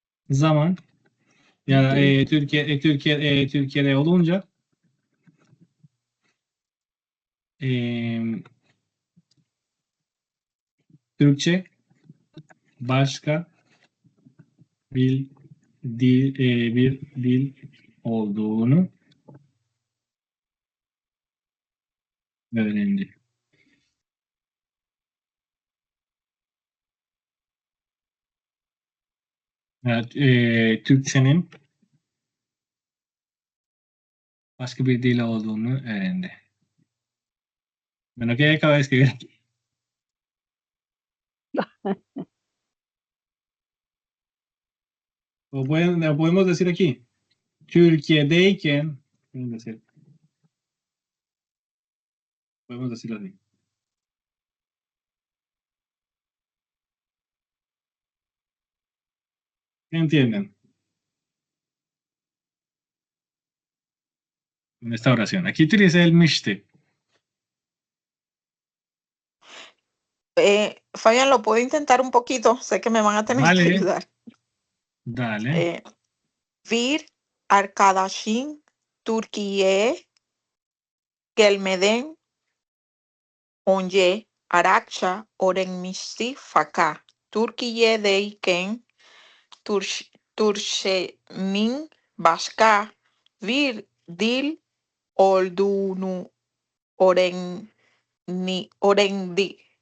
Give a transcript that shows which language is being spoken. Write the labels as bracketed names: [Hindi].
[Turkish] zaman ya Türkiye'de olunca Türkçe başka bir dil olduğunu öğrendi. Evet, Türkçenin başka bir dil olduğunu öğrendi. [Spanish] Bueno, ¿qué acabo de escribir aquí? O podemos decir aquí, Türkiye'deyken, podemos decirlo así. ¿Qué entienden? En esta oración. Aquí utilicé el mıştı. Fabián, ¿lo puedo intentar un poquito? Sé que me van a tener que Vale. ayudar. Dale. [Turkish] Bir arkadaşım Türkiye'ye gelmeden önce Arapça öğrenmişti fakat Türkiye'deyken Türkçenin başka bir dil olduğunu öğrendi.